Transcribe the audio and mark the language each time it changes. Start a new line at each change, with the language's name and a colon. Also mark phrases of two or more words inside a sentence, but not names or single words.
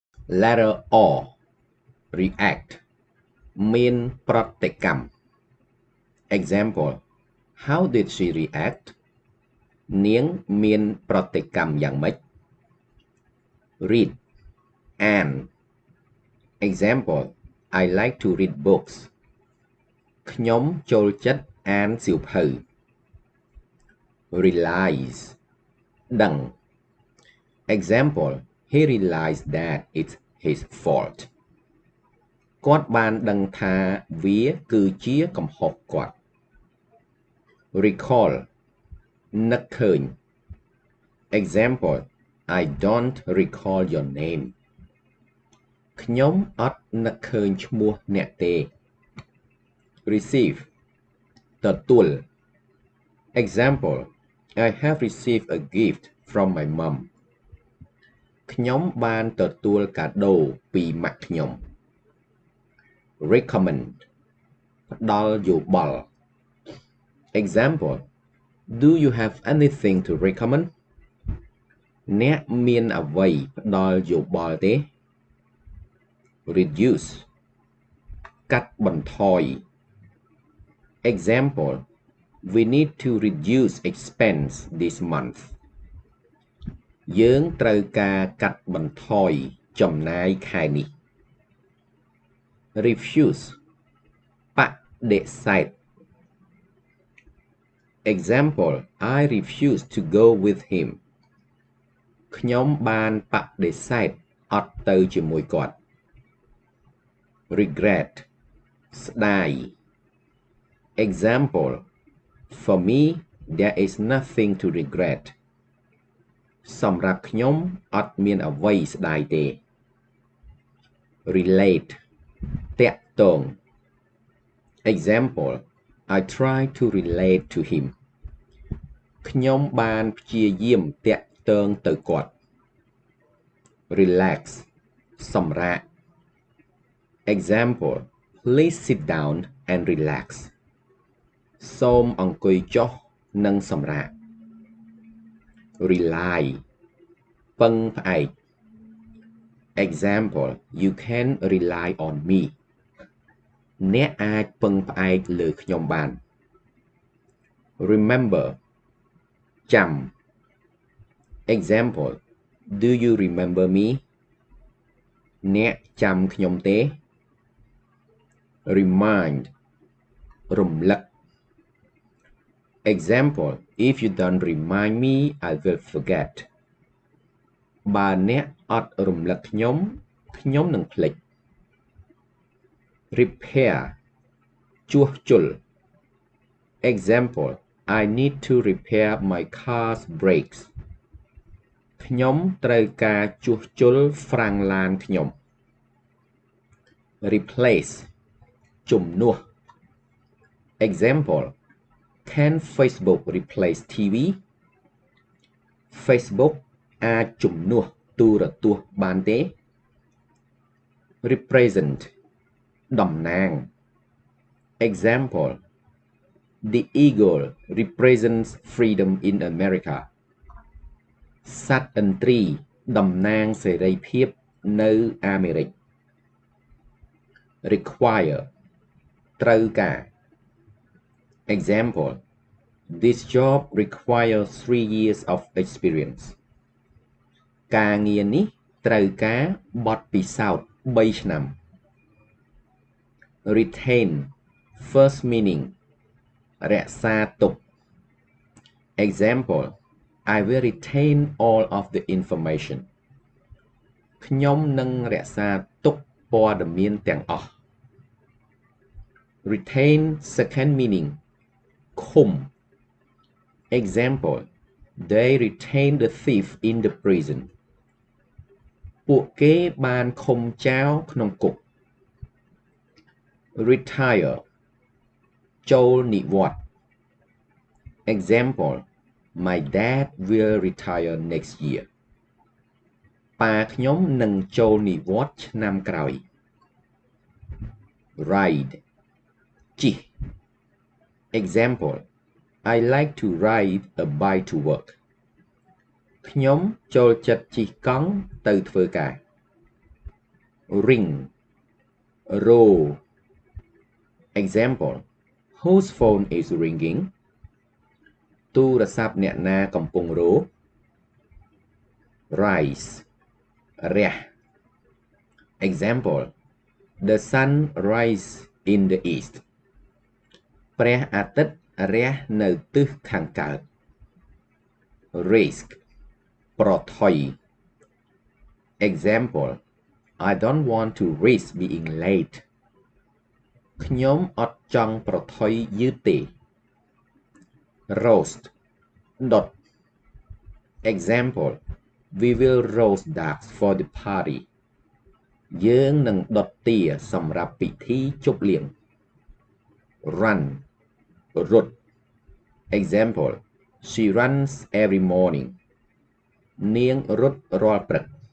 English: Letter O react
Khmer: មានប្រតិកម្ម
English: Example How did she react
Khmer: នាងមានប្រតិកម្មយ៉ាងម៉េច
English: Read អាន Example I like to read books
Khmer: ខ្ញុំចូលចិត្តអានសៀវភៅ
English: Realize ដឹង Example He realized that it's his fault
Khmer: គាត់បានដឹងថាវាគឺជាកំហុសគាត់
English: Recall នឹកឃើញ Example I don't recall your name
Khmer: ខ្ញុំអត់នឹក ឃើញឈ្មោះអ្នកទេ
English: Receive ទទួល Example I have received a gift from my mom
Khmer: ខ្ញុំបានទទួលកាដូពីម៉ាក់ខ្ញុំ
English: Recommend
Khmer: ផ្ដល់យោបល់
English: Example Do you have anything to recommend
Khmer: អ្នកមានអ្វីផ្ដល់យោបល់ទេ
English: Reduce
Khmer: កាត់បន្ថយ
English: Example We need to reduce expense this month
Khmer: យើងត្រូវការកាត់បន្ថយចំណាយខែនេះ
English: Refuse បដិសេធ Example I refuse to go with him
Khmer: ខ្ញុំបានបដិសេធអត់ទៅជាមួយគាត់
English: Regret ស្ដាយ Example For me there is nothing to regret
Khmer: សម្រាប់ខ្ញុំអត់មានអ្វីស្ដាយទេ
English: Relate តាក់ទង Example I try to relate to him
Khmer: ខ្ញុំបានព្យាយាមតាក់ទងទៅគាត់
English: Relax សម្រាក Example Please sit down and relax
Khmer: សូមអង្គុយចុះនិងសម្រាក
English: Rely ពឹងផ្អែក Example You can rely on me
Khmer: អ្នកអាចពឹងផ្អែកលើខ្ញុំបាន
English: Remember ចាំ Example Do you remember me
Khmer: អ្នកចាំខ្ញុំទេ
English: Remind រំលឹក Example If you don't remind me I will forget
Khmer: បើអ្នកអត់រំលឹកខ្ញុំនឹងភ្លេច
English: Repair ជួសជុល Example I need to repair my car's brakes
Khmer: ខ្ញុំត្រូវការជួសជុលហ្វ្រាំងឡានខ្ញុំ
English: Replace ជំនួស Example Can Facebook replace TV
Khmer: Facebook អាចជំនួសទូរទស្សន៍បានទេ
English: Represent តំណាង Example The eagle represents freedom in America
Khmer: សត្វឥន្ទ្រីតំណាងសេរីភាពនៅអាមេរិក
English: Require ត្រូវការ Example This job requires 3 years of experience
Khmer: ការងារនេះត្រូវការបទពិសោធន៍3ឆ្នាំ
English: Retain First meaning
Khmer: រក្សាទុក
English: Example I will retain all of the information
Khmer: ខ្ញុំនឹងរក្សាទុកព័ត៌មានទាំងអស់
English: Retain second meaning ឃុំ Example They retain the thief in the prison
Khmer: ពួកគេបានឃុំចោរក្នុងគុក
English: Retire
Khmer: ចូលនិវត្តន៍
English: Example My dad will retire next year
Khmer: ប៉ាខ្ញុំនឹងចូលនិវត្តន៍ឆ្នាំក្រោយ
English: Ride ជិះ Example I like to ride a bike to work
Khmer: ខ្ញុំចូលចិត្តជិះកង់ទៅធ្វើការ
English: ring row example whose phone is ringing
Khmer: ទូរស័ព្ទអ្នកណាកំពុងរោ
English: rise រះ example the sun rise in the east
Khmer: ព្រះអាទិត្យរះនៅទិសខាងកើត
English: risk ប្រថុយ example I don't want to risk being late
Khmer: ខ្ញុំអត់ចង់ប្រថុយយឺតទេ
English: roast ដុត example we will roast ducks for the party
Khmer: យើងនឹងដុតទាសម្រាប់ពិធីជប់លៀង
English: run រត់ example she runs every morning
Khmer: នាងរត់រាល់ព្រឹក